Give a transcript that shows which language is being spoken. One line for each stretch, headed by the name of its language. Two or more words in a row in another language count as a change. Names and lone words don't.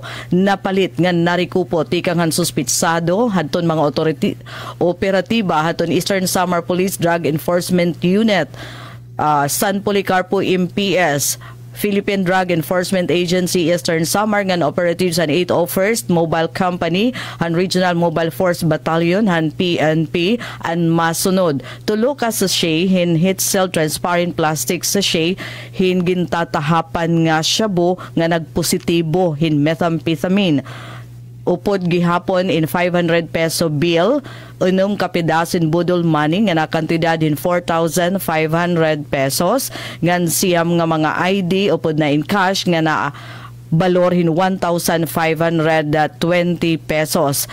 Waray: Napalit ngan narikupo tikang han suspitsado hadton mga operatiba hadton Eastern Samar Police Drug Enforcement Unit, San Policarpo MPS, Philippine Drug Enforcement Agency Eastern Samar ngan operatives han 801st Mobile Company han Regional Mobile Force Battalion han PNP an masunod. Tulo ka sachet hin
English: heat cell transparent plastic sachet
Waray: hin gintatahapan nga shabu nga nagpositibo hin methamphetamine. Upod gihapon in 500 peso bill, unong kapidasin budol money nga nakantidad in 4,500 pesos, ngan siyam nga mga ID upod na in cash nga na balorhin 1,520 pesos.